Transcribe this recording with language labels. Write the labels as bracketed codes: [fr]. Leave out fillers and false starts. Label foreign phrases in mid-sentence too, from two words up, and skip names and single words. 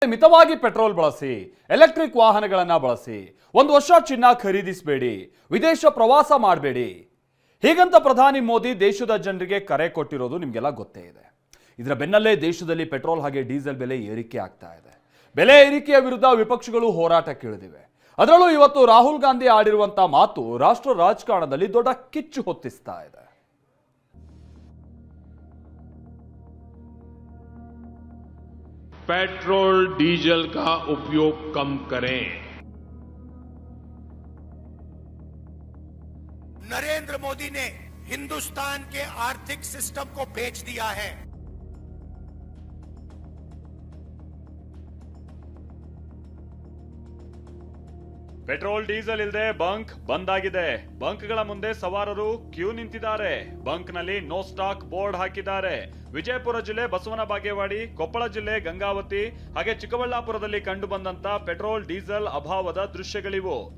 [kn] ಮಿತವಾಗಿ ಪೆಟ್ರೋಲ್ ಬಳಸಿ, ಎಲೆಕ್ಟ್ರಿಕ್ ವಾಹನಗಳನ್ನ ಬಳಸಿ, ಒಂದು ವರ್ಷ ಚಿನ್ನ ಖರೀದಿಸಬೇಡಿ, ವಿದೇಶ ಪ್ರವಾಸ ಮಾಡಬೇಡಿ ಹೀಗಂತ ಪ್ರಧಾನಿ ಮೋದಿ ದೇಶದ ಜನರಿಗೆ ಕರೆ ಕೊಟ್ಟಿರೋದು ನಿಮಗೆಲ್ಲ ಗೊತ್ತೇ ಇದೆ. ಇದರ ಬೆನ್ನಲ್ಲೇ ದೇಶದಲ್ಲಿ ಪೆಟ್ರೋಲ್ ಹಾಗೆ ಡೀಸೆಲ್ ಬೆಲೆ ಏರಿಕೆ ಆಗ್ತಾ ಇದೆ. ಬೆಲೆ ಏರಿಕೆಯ ವಿರುದ್ಧ ವಿಪಕ್ಷಗಳು ಹೋರಾಟಕ್ಕೆ ಇಳಿದಿವೆ. ಅದರಲ್ಲೂ ಇವತ್ತು ರಾಹುಲ್ ಗಾಂಧಿ ಆಡಿರುವಂತಹ ಮಾತು ರಾಷ್ಟ್ರ ರಾಜಕಾರಣದಲ್ಲಿ ದೊಡ್ಡ ಕಿಚ್ಚು ಹೊತ್ತಿಸ್ತಾ ಇದೆ. [hi] पेट्रोल डीजल का उपयोग कम करें। नरेंद्र मोदी ने हिंदुस्तान के आर्थिक सिस्टम को बेच दिया है। [kn] ಪೆಟ್ರೋಲ್ ಡೀಸೆಲ್ ಇಲ್ಲದೆ ಬಂಕ್ ಬಂದ್ ಆಗಿದೆ. ಬಂಕ್ಗಳ ಮುಂದೆ ಸವಾರರು ಕ್ಯೂ ನಿಂತಿದ್ದಾರೆ. ಬಂಕ್ನಲ್ಲಿ [en] no stock board [kn] ಹಾಕಿದ್ದಾರೆ. ವಿಜಯಪುರ ಜಿಲ್ಲೆ ಬಸವನ ಬಾಗೇವಾಡಿ, ಕೊಪ್ಪಳ ಜಿಲ್ಲೆ ಗಂಗಾವತಿ ಹಾಗೆ ಚಿಕ್ಕಬಳ್ಳಾಪುರದಲ್ಲಿ ಕಂಡು ಬಂದಂತ ಪೆಟ್ರೋಲ್ ಡೀಸೆಲ್ ಅಭಾವದ ದೃಶ್ಯಗಳಿವು.